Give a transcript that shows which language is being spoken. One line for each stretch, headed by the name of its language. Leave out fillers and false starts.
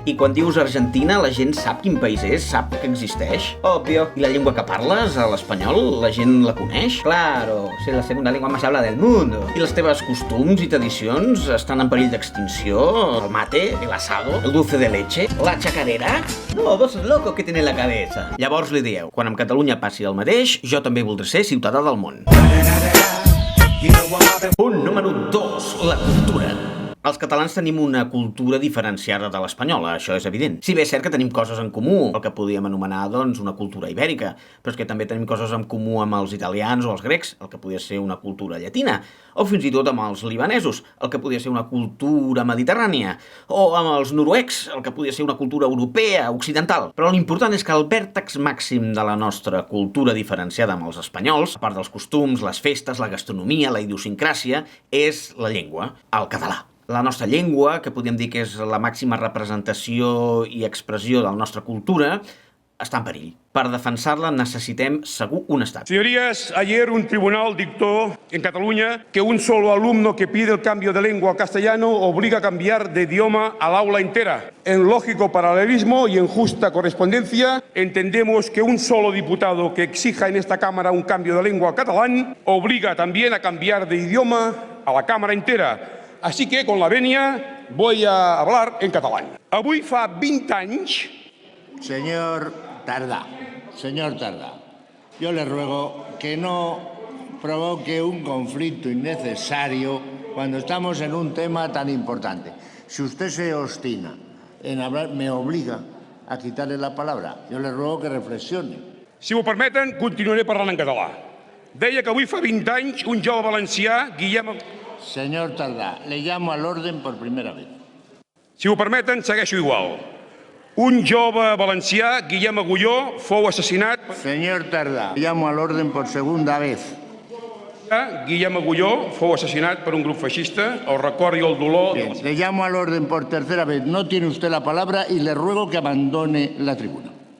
Catalan: I quan dius Argentina, la gent sap quin país és, sap que existeix? Òbvio. I la llengua que parles, l'espanyol, la gent la coneix?
Spanish: Claro, es la segunda lengua más hablada del mundo.
Catalan: I les teves costums i tradicions estan en perill d'extinció?
Spanish: El mate, el asado, el dulce de leche, la chacarera? No, vos sos loco que tiene la cabeza.
Catalan: Llavors li dieu, quan amb Catalunya passi el mateix, jo també voldré ser ciutadà del món. Punt número 2. La cultura. Els catalans tenim una cultura diferenciada de l'espanyola, això és evident. Si bé és cert que tenim coses en comú, el que podríem anomenar, una cultura ibèrica, però és que també tenim coses en comú amb els italians o els grecs, el que podria ser una cultura llatina, o fins i tot amb els libanesos, el que podria ser una cultura mediterrània, o amb els noruecs, el que podria ser una cultura europea, occidental. Però l'important és que el vèrtex màxim de la nostra cultura diferenciada amb els espanyols, a part dels costums, les festes, la gastronomia, la idiosincràsia, és la llengua, el català. La nostra llengua, que podríem dir que és la màxima representació i expressió de la nostra cultura, està en perill. Per defensar-la necessitem segur un estat.
Spanish: Señorías, ayer un tribunal dictó en Cataluña que un solo alumno que pide el cambio de lengua al castellano obliga a cambiar de idioma al aula entera. En lógico paralelismo y en justa correspondencia, entendemos que un solo diputado que exija en esta Cámara un cambio de lengua al catalán obliga también a cambiar de idioma a la Cámara entera. Así que, con la venia, voy a hablar en catalán.
Catalan: Avui fa 20 anys...
Spanish: Señor Tardá, yo le ruego que no provoque un conflicto innecesario cuando estamos en un tema tan importante. Si usted se obstina en hablar, me obliga a quitarle la palabra. Yo le ruego que reflexione.
Catalan: Si m'ho permeten, continuaré parlant en català. Deia que avui fa 20 anys un jove valencià, Guillem...
Spanish: Señor Tardá, le llamo al orden por primera vez.
Catalan: Si m'ho permeten, segueixo igual. Un jove valencià, Guillem Agulló, fou assassinat...
Spanish: Señor Tardá, le llamo al orden por segunda vez.
Catalan: Guillem Agulló fou assassinat per un grup feixista, el record i el dolor...
Spanish: Bien, le llamo al orden por tercera vez. No tiene usted la palabra y le ruego que abandone la tribuna.